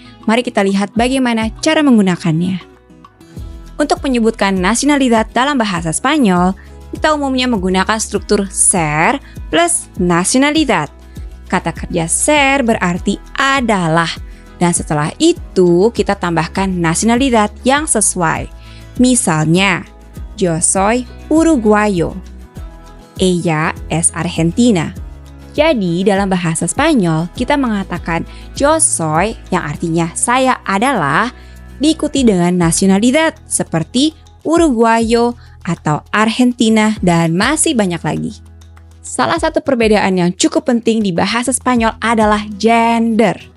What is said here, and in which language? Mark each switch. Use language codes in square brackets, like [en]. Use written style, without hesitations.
[id] Mari kita lihat bagaimana cara menggunakannya. Untuk menyebutkan nacionalidad dalam bahasa Spanyol, kita umumnya menggunakan struktur ser plus nacionalidad. Kata kerja ser berarti adalah, dan setelah itu kita tambahkan nacionalidad yang sesuai. [es] Misalnya, yo soy uruguayo, ella es argentina. [id] Jadi dalam bahasa Spanyol kita mengatakan [es] yo soy [id] yang artinya saya adalah, diikuti dengan nacionalidad seperti Uruguayo atau Argentina dan masih banyak lagi. Salah satu perbedaan yang cukup penting di bahasa Spanyol adalah gender.